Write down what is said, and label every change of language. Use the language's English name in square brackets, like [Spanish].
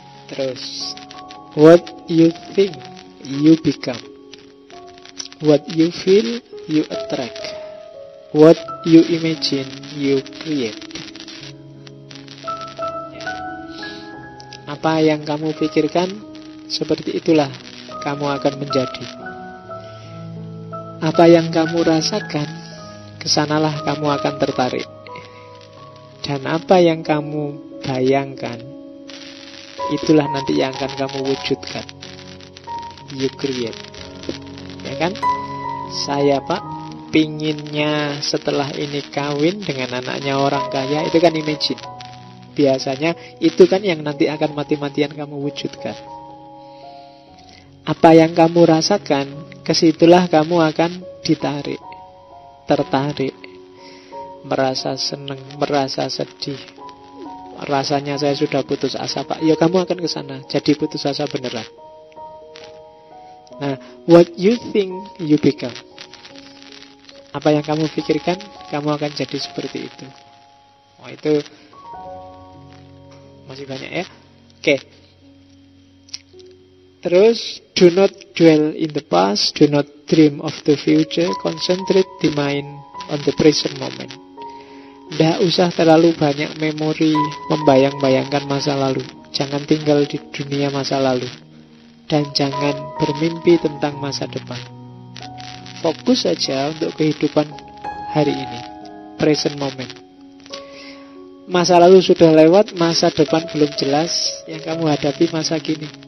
[English] Terus, what you think, you become. What you feel, you attract. What you imagine, you create. [Indonesian] Apa yang kamu pikirkan, seperti itulah kamu akan menjadi. Apa yang kamu rasakan, kesanalah kamu akan tertarik. Dan apa yang kamu bayangkan, itulah nanti yang akan kamu wujudkan. [English] You create. [Indonesian] Ya kan? Saya Pak, pinginnya setelah ini kawin dengan anaknya orang kaya, itu kan imagine. Biasanya itu kan yang nanti akan mati-matian kamu wujudkan. Apa yang kamu rasakan, kesitulah kamu akan ditarik, tertarik, merasa senang, merasa sedih. Rasanya saya sudah putus asa Pak, ya kamu akan ke sana, jadi putus asa beneran. [English] Nah, what you think, you become. [Indonesian] Apa yang kamu pikirkan, kamu akan jadi seperti itu. Oh, itu masih banyak ya. Oke. [English] Terus, do not dwell in the past, do not dream of the future, concentrate the mind on the present moment. [Indonesian] Tidak usah terlalu banyak memori, membayang-bayangkan masa lalu. Jangan tinggal di dunia masa lalu. Dan jangan bermimpi tentang masa depan. Fokus saja untuk kehidupan hari ini, present moment. Masa lalu sudah lewat, masa depan belum jelas. Yang kamu hadapi masa kini.